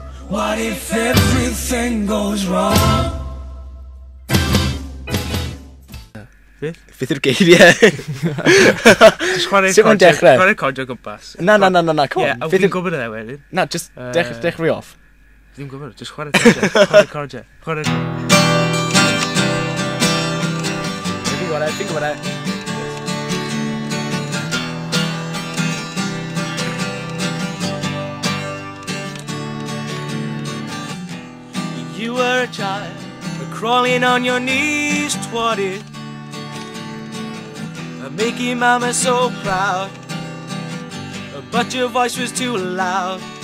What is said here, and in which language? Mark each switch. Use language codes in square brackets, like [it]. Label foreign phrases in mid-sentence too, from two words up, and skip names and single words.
[en] What if everything goes wrong? [cy] Beth yw'r geiriau? Just chwarae cordio gwmpas. [en] Na, come on. [cy] Fi'n gwybod e wedyn. Na, just dechrau off. Fi'n gwybod, just chwarae cordio. Chwarae. Fi'n gwybod e. [en] You were a child, crawling on your knees, twatted, making mama so proud, but your voice was too loud.